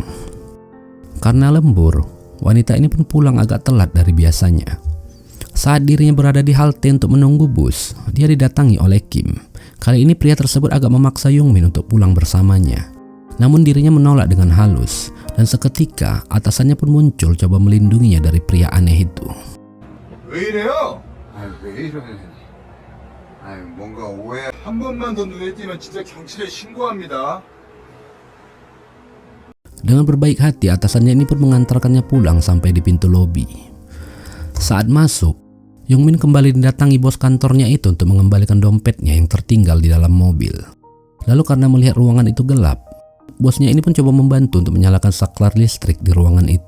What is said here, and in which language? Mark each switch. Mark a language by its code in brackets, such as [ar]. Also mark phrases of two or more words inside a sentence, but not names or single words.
[id] Karena lembur, wanita ini pun pulang agak telat dari biasanya. Saat dirinya berada di halte untuk menunggu bus, dia didatangi oleh Kim. Kali ini pria tersebut agak memaksa Yongmin untuk pulang bersamanya. Namun dirinya menolak dengan halus, dan seketika atasannya pun muncul coba melindunginya dari pria aneh itu. [ko] 왜 이래요? 왜 이러냐? 뭔가 오해. 한 번만 더 눈에 띄면 진짜 경찰에 신고합니다. [id] Dengan berbaik hati, atasannya ini pun mengantarkannya pulang sampai di pintu lobi. Saat masuk, Yongmin kembali didatangi bos kantornya itu untuk mengembalikan dompetnya yang tertinggal di dalam mobil. Lalu karena melihat ruangan itu gelap, bosnya ini pun coba membantu untuk menyalakan saklar listrik di ruangan itu.